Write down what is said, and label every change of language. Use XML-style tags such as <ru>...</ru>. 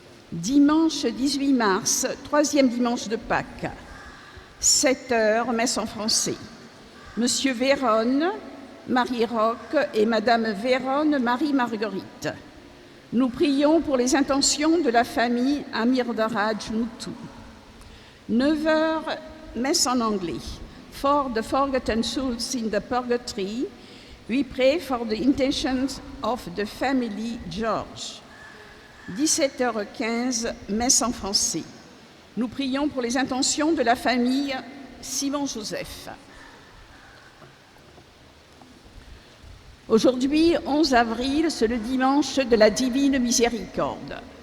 <fr>Dimanche 18 mars, troisième dimanche de Pâques, 7h, messe en français. Monsieur Véronne, Marie Roque et Madame Véronne, Marie-Marguerite. Nous prions pour les intentions de la famille Amirdaraj Moutou. 9h, messe en anglais.</fr> <en>For the forgotten souls in the purgatory, we pray for the intentions of the family George.</en> <fr>17h15, messe en français. Nous prions pour les intentions de la famille Simon-Joseph. Aujourd'hui, 11 avril, c'est le dimanche de la Divine Miséricorde.</fr>